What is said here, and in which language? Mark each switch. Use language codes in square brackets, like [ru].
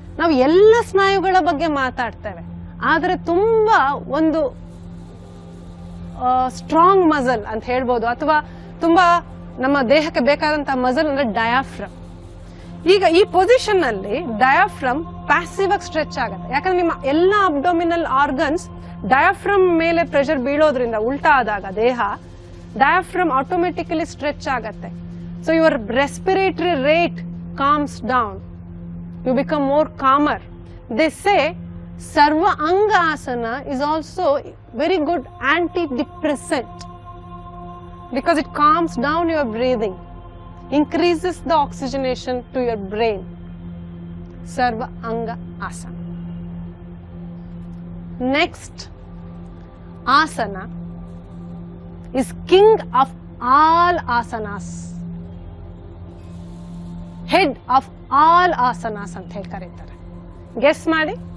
[kn] ನಾವು ಎಲ್ಲ ಸ್ನಾಯುಗಳ ಬಗ್ಗೆ ಮಾತಾಡ್ತೇವೆ, ಆದ್ರೆ ತುಂಬಾ ಒಂದು ಸ್ಟ್ರಾಂಗ್ ಮಸಲ್ ಅಂತ ಹೇಳ್ಬೋದು, ಅಥವಾ ತುಂಬಾ ನಮ್ಮ ದೇಹಕ್ಕೆ ಬೇಕಾದಂತಹ ಮಸಲ್ ಅಂದ್ರೆ ಡಯಾಫ್ರಮ್. ಈಗ ಈ ಪೊಸಿಷನ್ ಅಲ್ಲಿ ಡಯಾಫ್ರಮ್ ಪ್ಯಾಸಿವ್ ಆಗಿ ಸ್ಟ್ರೆಚ್ ಆಗುತ್ತೆ. ಯಾಕಂದ್ರೆ ನಿಮ್ಮ ಎಲ್ಲ ಅಬ್ಡೋಮಿನಲ್ ಆರ್ಗನ್ಸ್ ಡಯಾಫ್ರಮ್ ಮೇಲೆ ಪ್ರೆಷರ್ ಬೀಳೋದ್ರಿಂದ ಉಲ್ಟಾ ಆದಾಗ ದೇಹ ಡಯಾಫ್ರಮ್ ಆಟೋಮೆಟಿಕಲಿ ಸ್ಟ್ರೆಚ್ ಆಗತ್ತೆ. [en] So your respiratory rate calms down, you become more calmer. They say Sarva Anga Asana is also very good antidepressant because it calms down your breathing, increases the oxygenation to your brain. Sarva Anga Asana. Next asana is king of all asanas, head of all asanas [kn] ಅಂತ ಹೇಳಿ ಕರೀತಾರೆ. Guess ಮಾಡಿ.